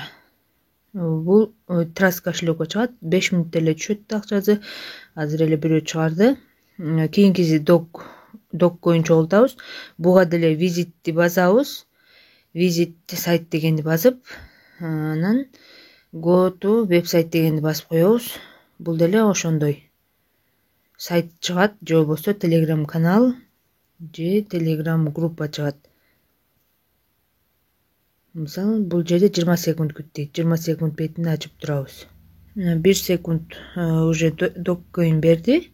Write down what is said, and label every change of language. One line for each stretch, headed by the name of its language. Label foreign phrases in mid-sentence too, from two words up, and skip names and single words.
Kyrgyz: Бул Trust кошелокко чыгат. 5 мүнөттө эле түшөт акчасы. Азыр эле бирөө чыгарды. Кийинкиси Dogecoin чогултабыз. Буга деле визитти басабыз. Visit сайт дегенди басып, анан
English: go to website
Kyrgyz: дегенди басып коебуз. Бул деле ошондой. Сайт чыгат, же болбосо Telegram канал же Telegram группа чыгат. Мисалы, бул жерде 20 секунд күт дейт. 20 секунд бетин ачып турабыз. 1 секунд уже Dogecoin берди.